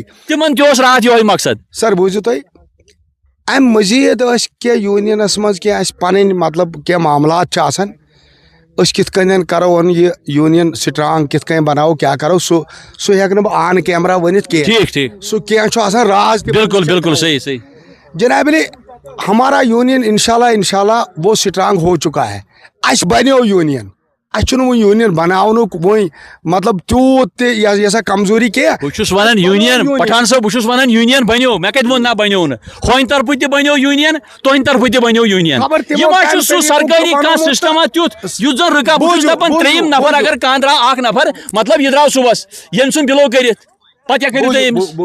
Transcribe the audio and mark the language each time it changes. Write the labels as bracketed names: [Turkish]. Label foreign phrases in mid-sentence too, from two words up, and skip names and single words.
[Kashmiri] تِمن تہِ اوس راتھ یِہوے مقصد سر بوٗزِو تُہۍ امہِ مٔزیٖد ٲسۍ کینٛہہ یوٗنینس منٛز کینٛہہ اَسہِ پنٕنۍ مطلب کینٛہہ معاملات چھِ آسان أسۍ کِتھ کٔنۍ کرو یہِ یوٗنین سٹرانگ کِتھ کٔنۍ بناوو کیاہ کرو سُہ ہٮ۪کہٕ نہٕ بہٕ [English] on camera [Kashmiri] ؤنِتھ کینٛہہ سُہ کینٛہہ چھُ آسان راز [Urdu] بالکل صحیح صحیح جناب علی ہمارا یوٗنین انشاء اللہ وہ سٹرانگ ہو چکا ہے [Kashmiri] اَسہِ بنیو یوٗنین اچھن وہ یونین بناونک وۄنۍ مطلب تیوٗت تہِ یسا کمزوری کینٛہہ. بہٕ ونان یونین پٹھان صٲب بہٕ ونان یونین بنیو مےٚ کتہِ ووٚن نہ بنیو نہٕ ہوٚنۍ طرفہٕ تہِ بنیو یونین تُہنٛدِ طرفہٕ تہِ بنیو یونین خبر تِمو یہِ ما چھُ کَمہِ سُہ طریٖقُک سرکٲری کانٛہہ بنومُت سسٹما تیُتھ یُتھ زن رُکا بہٕ چھُس دپان ترٛیٚیِم نفر اگر کانٛہہ درٛاو اکھ نفر مطلب یہِ درٛاو صُبحس ییٚمہِ سُنٛد بِلو کٔرِتھ پتہٕ کیٛاہ کٔرِو تُہۍ أمِس.